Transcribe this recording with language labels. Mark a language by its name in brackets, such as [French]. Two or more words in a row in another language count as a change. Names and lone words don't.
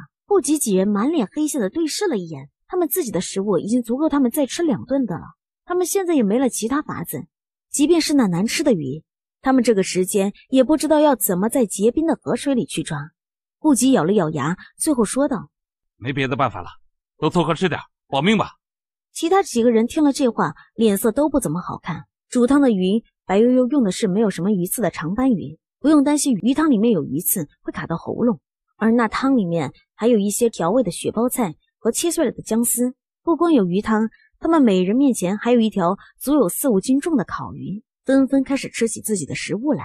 [Chinese] 不及幾人滿臉黑線的對視了一眼，他們自己的食物已經足夠他們再吃2頓的了，他們現在也沒了其他法子，即便是那難吃的魚，他們這個時間也不知道要怎麼在結冰的河水裡去抓。不及咬了咬牙，最後說道： 沒別的辦法了，都湊合吃點，保命吧。其他幾個人聽了這話，臉色都不怎麼好看。煮湯的魚，白悠悠用的是沒有什麼魚刺的長斑魚，不用擔心魚湯裡面有魚刺會卡到喉嚨。而那湯裡面還有一些調味的雪包菜和切碎了的薑絲。不光有魚湯，他們每人面前還有一條足有4、5斤重的烤魚，紛紛開始吃起自己的食物來。